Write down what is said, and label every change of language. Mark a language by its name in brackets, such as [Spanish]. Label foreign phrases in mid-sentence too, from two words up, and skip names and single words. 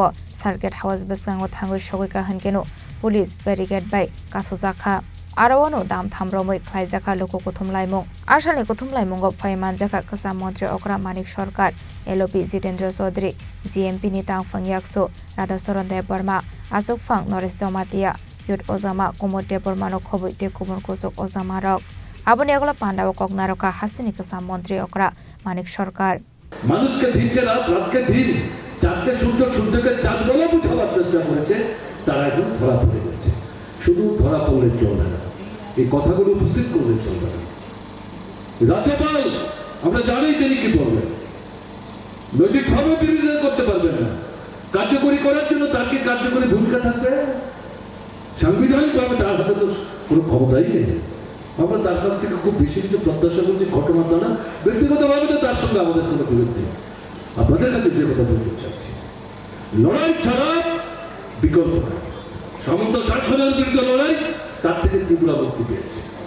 [Kok Borok] Circuit House Beskango Thangai Shogika Hankeno [English] Police Barricade [Kok Borok] by Kasojaka Arawano dam thamromoi khlaijaka loko kothom laimong ashalni kothom laimongo phaimanjaka kasam mantri okra manik sarkar LOP Jitendra Chaudhary GMP ni tangphang yakso Radhacharan Debbarma Asok Phang Noresh Domatia Yud Ozama Komod Debbarma no khoboi te kubun kosok Ozama rok aboni agla pandaw koknaroka hastini kasam mantri okra manik sarkar [Bangla] মানুষকে দিনকে রাত রাতকে দিন চাঁদকে সূর্যকে চাঁদ বলে বুঝাবার চেষ্টা করেছে তারা এখন ধরা পড়ে গেছে শুধু ধরা পড়লে চলবে না এই কথাগুলো উপস্থিত করলে চলবে না রাজ্যপাল আমরা জানি তিনি কি বলবেন নৈতিকভাবে বিরোধিতা করতে পারবেন না কার্যকরী করার জন্য তার কি কার্যকরী ভূমিকা থাকবে সাংবিধানিকভাবে তার হাতে তো কোনো ক্ষমতাই নেই আমরা তার কাছ থেকে খুব বেশি কিছু প্রত্যাশা করছি ঘটনা তা না ব্যক্তিগতভাবে তো তার সঙ্গে আমাদের কোনো বিরোধ নেই আপনাদের কাছে যে কথা বলতে চাচ্ছি লড়াই ছাড়া বিকল্প নাই সামন্ত শাসনের বিরুদ্ধে লড়াই তার থেকে ত্রিপুরা মুক্তি পেয়েছে